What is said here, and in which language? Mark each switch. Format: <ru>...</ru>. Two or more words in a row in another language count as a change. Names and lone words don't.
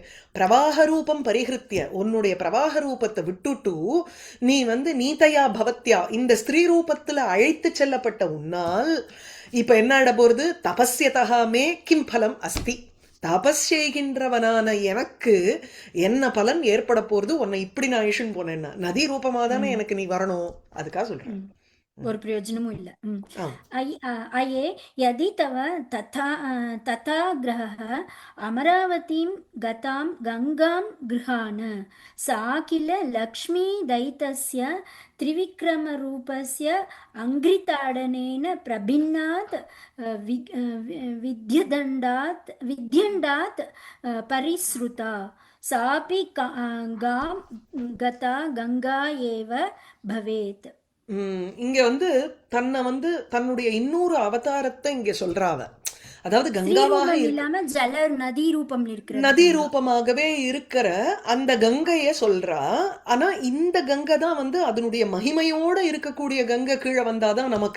<sa>प्रवाह रूपम् परिहृत्य,</sa> <ta>உன்னுடைய பிரவாக ரூபத்தை விட்டுட்டு நீ வந்து</ta> <sa>नीतया भवत्या,</sa> <ta>இந்த ஸ்திரீ ரூபத்துல அழைத்து செல்லப்பட்ட உன்னால் இப்ப என்ன ஆட போறது?</ta> <sa>तपस्यतः मे किम् फलम् अस्ति,</sa> <ta>தபஸ் செய்கின்றவனான எனக்கு என்ன பலன் ஏற்பட போறது? உன்னை இப்படி நான் இஷன் போனேன்னா நதி ரூபமா தானே எனக்கு நீ வரணும். அதுக்காக சொல்றேன். ஒரு பிரயோஜனமும் இல்ல. ஆ.</ta> <sa>अये यदि तव तथाग्रहः अमरावतीं गतां गङ्गां गृहाण सा किल लक्ष्मीदयितस्य त्रिविक्रमरूपस्य अङ्घ्रिताडनेन प्रभिन्नात् विद्यदण्डात् परिसृता सापि गां गता गङ्गा एव भवेत्.</sa> <ta>இங்க வந்து தன்னை வந்து தன்னுடைய இன்னொரு அவதாரத்தை இங்க சொல்றாவ. அதாவது ஸ்ரீ கங்காவாக ரூபம் இல்லாம ஜல நதி ரூபம் இருக்கிறது நதி ரூபமாகவே இருக்கிற அந்த கங்கைய சொல்றா. ஆனா இந்த கங்கை தான் வந்து அதனுடைய மகிமையோட இருக்கக்கூடிய கங்கை கீழே வந்தாதான் நமக்கு.</ta>